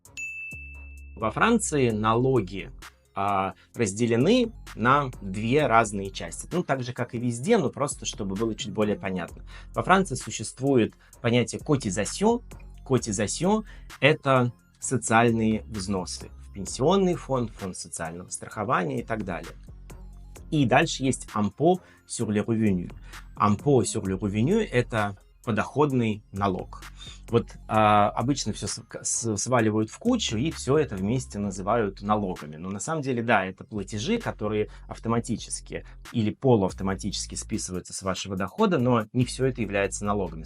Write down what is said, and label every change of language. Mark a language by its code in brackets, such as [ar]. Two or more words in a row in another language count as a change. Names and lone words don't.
[ru] Во Франции налоги разделены на две разные части. Ну, так же, как и везде, но просто, чтобы было чуть более понятно. Во Франции существует понятие cotisation. Cotisation – это социальные взносы в пенсионный фонд, фонд социального страхования и так далее. И дальше есть [fr] impôt sur le revenu. Impôt sur le revenu – [ru] это подоходный налог. Вот обычно все сваливают в кучу и все это вместе называют налогами. Но на самом деле, да, это платежи, которые автоматически или полуавтоматически списываются с вашего дохода, но не все это является налогами.